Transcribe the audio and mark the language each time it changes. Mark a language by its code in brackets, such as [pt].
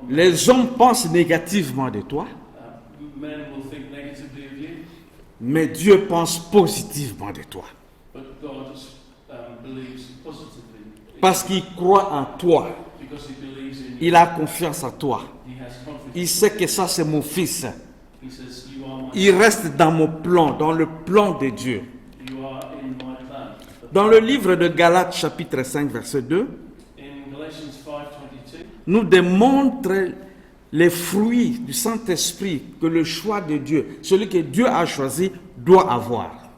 [fr] Les hommes pensent négativement de toi, [en] men will think negatively of you, [fr] mais Dieu pense positivement de toi. [en] but God believes positively [fr] Parce qu'il croit en toi. [en] because He believes in you. [fr] Il a confiance en toi. [en] He has confidence. [fr] Il sait que ça c'est mon fils. [en] He says, "You are my. [fr] Il reste dans mon plan, dans le plan de Dieu. [en] You are in my plan." [fr] Dans le livre de Galates chapitre 5 verset 2, [en] In Galatians 5:22, [fr] nous démontre les fruits du Saint-Esprit que le choix de Dieu, celui que Dieu a choisi, doit avoir.